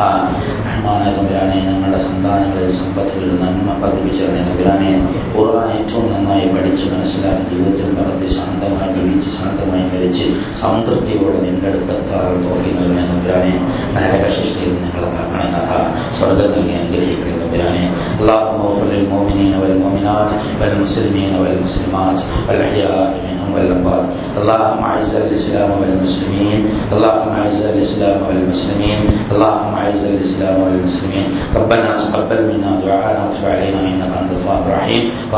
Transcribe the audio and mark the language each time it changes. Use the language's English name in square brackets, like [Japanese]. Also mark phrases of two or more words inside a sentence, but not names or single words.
[Malayalam] റഹ്മാനായ തമ്പുരാനെ, ഞങ്ങളുടെ സന്താനങ്ങളിൽ സമ്പത്തുകളിൽ നന്മ വർദ്ധിപ്പിച്ചിരണേ തമ്പുരാനെ. ഖുർആൻ ഏറ്റവും നന്നായി പഠിച്ച് മനസ്സിലാക്കി ജീവിതത്തിൽ പകർത്തി ശാന്തമായി ജീവിച്ച് ശാന്തമായി മരിച്ച് സംതൃപ്തിയോടെ നിന്റെ അടുക്കത്താറുകൾ തൗഫീഖ് നൽകണേ തമ്പുരാനെ. നരകശിക്ഷയിൽ ഞങ്ങളെ കാക്കണേ നാഥ. സ്വർഗ്ഗം നൽകി അനുഗ്രഹിക്കണേ തമ്പുരാനെ. [Arabic] العالمين. اللهم اغفر للمؤمنين والمؤمنات والمسلمين والمسلمات الأحياء منهم والأموات. اللهم أعز الإسلام والمسلمين. اللهم أعز الإسلام والمسلمين. اللهم أعز الإسلام والمسلمين. ربنا تقبل منا دعاءنا وتب علينا إنك أنت التواب الرحيم.